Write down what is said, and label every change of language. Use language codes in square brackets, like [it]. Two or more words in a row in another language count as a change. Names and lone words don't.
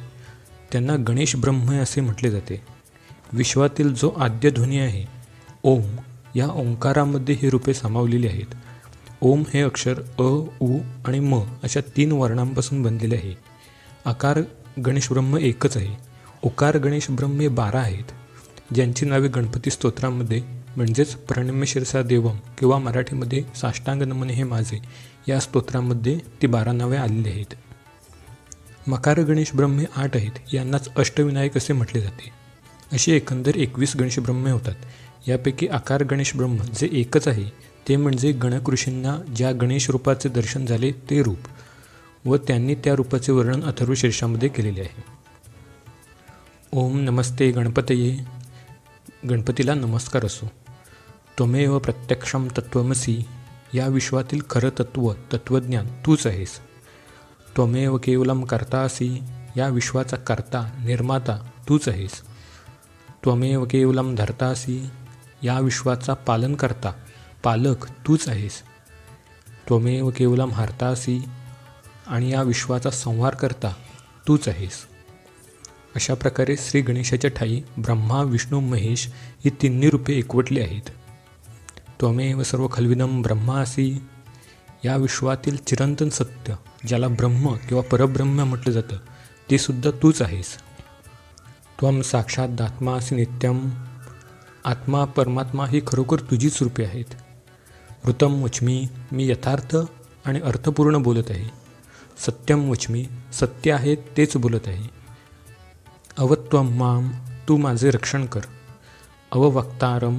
[mr] त्यांना गणेश ब्रह्म असे म्हटले जाते. विश्वातील जो आद्य ध्वनी आहे ओम, या ओंकारामध्ये ही रूपे सामावलेली आहेत. ओम हे अक्षर अ, उ आणि म अशा 3 वर्णांपासून बनलेले आहे. आकार गणेश ब्रह्म एकच आहे. उकार गणेश ब्रह्म हे 12 आहेत, ज्यांची नावे गणपती स्तोत्रामध्ये म्हणजेच प्रणम्य शिरसा देवम किंवा मराठीमध्ये साष्टांग नमन हे माझे या स्तोत्रामध्ये ती 12 नावे आलेली आहेत. मकार गणेश ब्रह्मे 8 आहेत. यांनाच अष्टविनायक असे म्हटले जाते. अशी एकंदर 21 गणेश ब्रह्मे होतात. यापैकी आकार गणेश ब्रह्म जे एकच आहे ते म्हणजे गणक ऋषींना ज्या गणेश रूपाचे दर्शन झाले ते रूप, व त्यांनी त्या रूपाचे वर्णन अथर्वशीर्षामध्ये केलेले आहे. [sa] ओम नमस्ते गणपतये. [mr] गणपतीला नमस्कार असो. [sa] त्वमेव प्रत्यक्षम तत्त्वमसी. [mr] या विश्वातील खरं तत्त्वज्ञान तूच आहेस. [sa] त्वमेव केवलम कर्तासी. [mr] या विश्वाचा कर्ता निर्माता तूच आहेस. [sa] त्वमेव केवलम धर्तासी. [mr] या विश्वाचा पालनकर्ता पालक तूच आहेस. [sa] त्वमेव केवलम हर्तासी. [mr] आणि या विश्वाचा संहार करता तूच आहेस. अशा प्रकारे श्री गणेशाच्या ठाई ब्रह्मा विष्णू महेश ही 3 रूपे एकवटली आहेत. [sa] त्वमेव सर्व खल्विदम ब्रह्मासी. [mr] या विश्वातील चिरंतन सत्य ज्याला ब्रह्म किंवा परब्रह्म म्हटलं जातं ते सुद्धा तूच आहेस. [sa] त्वम साक्षात आत्मासी नित्यम. [mr] आत्मा परमात्मा ही खरोखर तुझीच रूपे आहेत. [sa] ऋतम वच्मी. [mr] मी यथार्थ आणि अर्थपूर्ण बोलत आहे. [sa] सत्यम वच्मी. [mr] सत्य आहे तेच बोलत आहे. [sa] अवत्वम माम. [mr] तू माझे रक्षण कर. [sa] अववक्तारम.